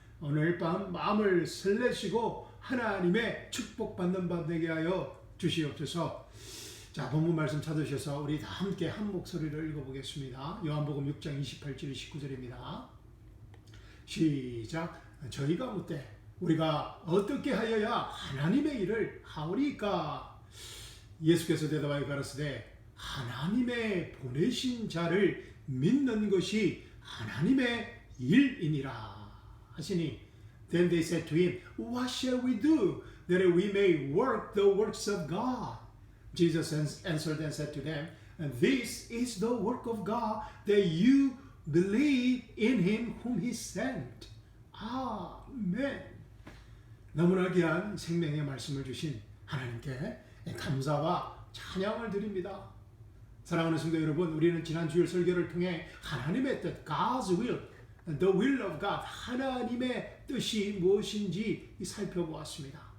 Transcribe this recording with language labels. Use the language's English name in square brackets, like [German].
[Korean] 오늘 밤 마음을 설레시고 하나님의 축복받는 밤 되게 하여 주시옵소서. 자, 본문 말씀 찾으셔서 우리 다 함께 한 목소리를 읽어보겠습니다. 요한복음 6장 28절 29절입니다. 시작. 저희가 묻되 우리가 어떻게 하여야 하나님의 일을 하오리까? 예수께서 대답하여 가라사대 하나님의 보내신 자를 믿는 것이 하나님의 일이니라 하시니, [English] Then they said to him, What shall we do that we may work the works of God? Jesus answered and said to them, This is the work of God, that you believe in him whom he sent. [Korean] 아멘. 너무나 귀한 생명의 말씀을 주신 하나님께 감사와 찬양을 드립니다. 사랑하는 성도 여러분, 우리는 지난 주일 설교를 통해 하나님의 뜻, [English] God's will, the will of God, [Korean] 하나님의 뜻이 무엇인지 살펴보았습니다.